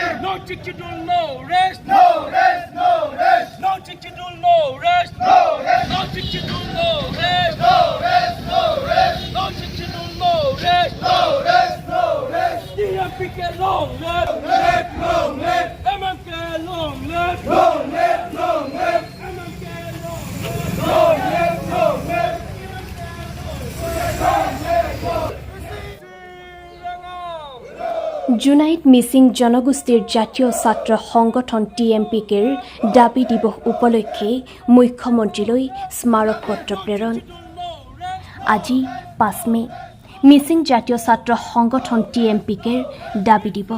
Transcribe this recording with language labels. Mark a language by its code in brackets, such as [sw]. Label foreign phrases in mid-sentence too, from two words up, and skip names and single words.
[en] No chicken, no rest. No rest, no rest. No chicken, no rest. No rest. No chicken, no rest. No rest, no rest. No chicken, no rest. No rest, no rest. DMPK long live. Live, long live. MMK long live. Long live, long live. MMK long live. Long live, long live. [as] জুনাইত মিচিং জনগোষ্ঠীৰ জাতীয় ছাত্ৰ সংগঠন TMPKৰ দাবী দিৱস উপলক্ষে মুখ্যমন্ত্ৰীলৈ স্মাৰক পত্ৰ প্ৰেৰণ। আজি 5 মে মিচিং জাতীয় ছাত্ৰ সংগঠন TMPKৰ দাবী দিৱস।